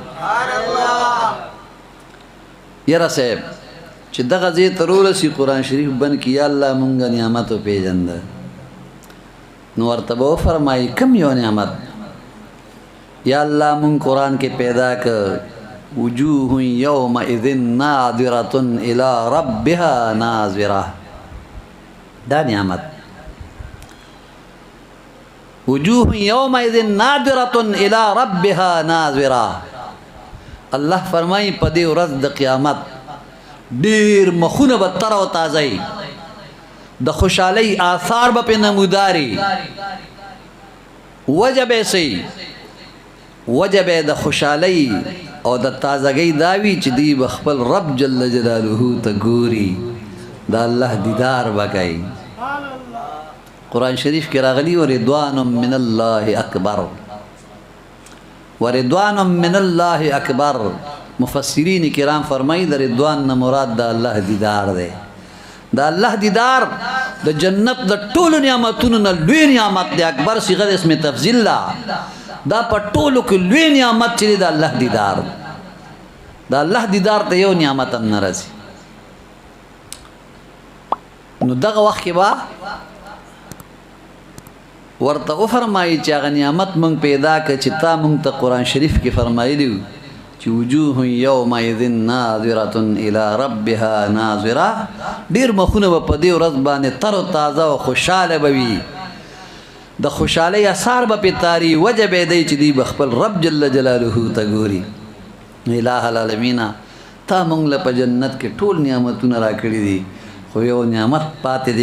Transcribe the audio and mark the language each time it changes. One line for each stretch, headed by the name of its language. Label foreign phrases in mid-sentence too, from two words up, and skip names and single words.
Pashto: یاره صاحب چې دغه ځای ته رورسي قرآن شریف بند کړي، یا الله مونږ نعمت وپېژنده، نو ورته به وفرمایي کم یو نعمت؟ یا الله مونږ قرآن کې پیدا کړ،
Arabic: وجوه یومئذ ناظرة الی ربها ناظرة،
Pashto: دا نعمت.
Arabic: وجوه یومئذ ناظرة الی ربها ناظرة.
Pashto: الله فرمایي په دې ورځ د قیامت ډیر مخونه به تر او تازه د خوشحالۍ آثار به پې نموداري وجه به سي وجه به د خوشحالۍ او د تازګۍ دا وي چې دوی به خپل رب
Arabic: جل جلاله
Pashto: ته ګوري د الله دیدار به کوي قرآن شریف کې راغلي
Arabic: ورضوان من الله اکبر ورضوان من الله اکبر
Pashto: مفسرین کرام فرمایي د رضوان نه مراد د الله دیدار دی د الله دیدار د جنت د ټولو نعمتونو نه لوی نعمت دی اکبر صيغه
Arabic: اسم تفضیل
Pashto: دا په ټولو کې لوی نعمت چې د الله دیدار د الله دیدار ته یو نعمت هم نه راځي نو دغه وخت کې به ورته وفرمایي چې هغه نعمت مونږ پیدا کړه چې تا مونږ ته قرآن شریف کې فرمایلی چې
Arabic: وجوه یومئذ ناظرة الی ربها ناظره
Pashto: ډیر مخونه به په دې ورځ باندې تر و تازه او خوشحاله به وي د خوشحالۍ اثار به پې تاري وجه به دی چې دوی به خپل رب
Arabic: جل جلاله
Pashto: ته ګوري
Arabic: الہ العالمین
Pashto: تا مونږ له په جنت کې ټول نعمتونه راکړي دي خو یو نعمت پاتې دی